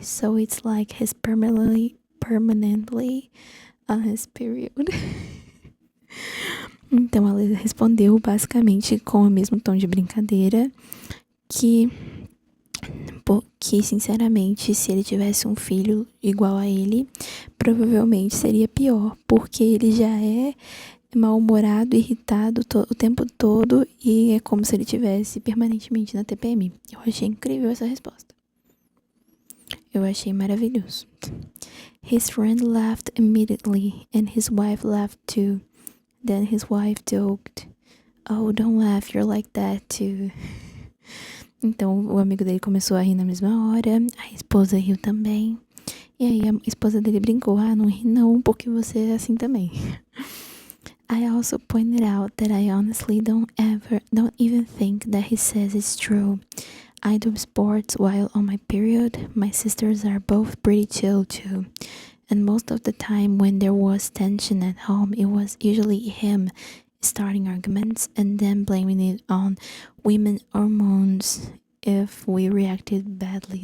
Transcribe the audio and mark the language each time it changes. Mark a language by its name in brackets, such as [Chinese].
[English] So it's like he's permanently on his period. [Portuguese] Então ela respondeu basicamente com o mesmo tom de brincadeira que sinceramente, se ele tivesse um filho igual a ele, provavelmente seria pior, porque ele já é mal-humorado, irritado o tempo todo e é como se ele tivesse permanentemente na TPM. Eu achei incrível essa resposta. Eu achei maravilhoso. [English] His friend laughed immediately and his wife laughed too. Then his wife joked, "Oh, don't laugh, you're like that too." [Portuguese] Então o amigo dele começou a rir na mesma hora, a esposa riu também. E aí a esposa dele brincou, não ri não, porque você é assim também. [English] I also pointed out that I honestly don't even think that he says it's true. I do sports while on my period. My sisters are both pretty chill too. And most of the time when there was tension at home, it was usually him starting arguments and then blaming it on women hormones if we reacted badly.